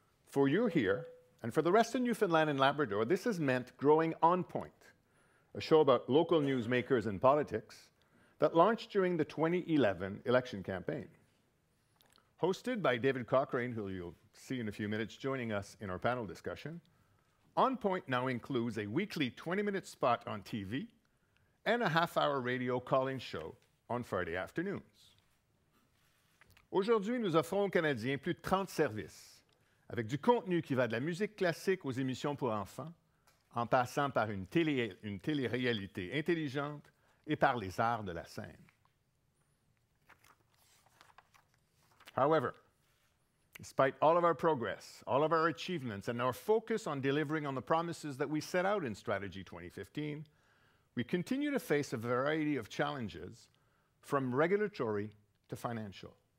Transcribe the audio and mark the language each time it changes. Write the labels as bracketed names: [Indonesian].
[English] For you here, and for the rest of Newfoundland and Labrador, this has meant growing On Point, a show about local newsmakers and politics that launched during the 2011 election campaign. Hosted by David Cochrane, who you'll see in a few minutes joining us in our panel discussion, On Point now includes a weekly 20-minute spot on TV and a half-hour radio call-in show on Friday afternoons. [French] Aujourd'hui, nous offrons aux Canadiens plus de 30 services, avec du contenu qui va de la musique classique aux émissions pour enfants, en passant par une télé-réalité intelligente et par les arts de la scène. [English] However, despite all of our progress, all of our achievements, and our focus on delivering on the promises that we set out in Strategy 2015, we continue to face a variety of challenges, from regulatory to financial.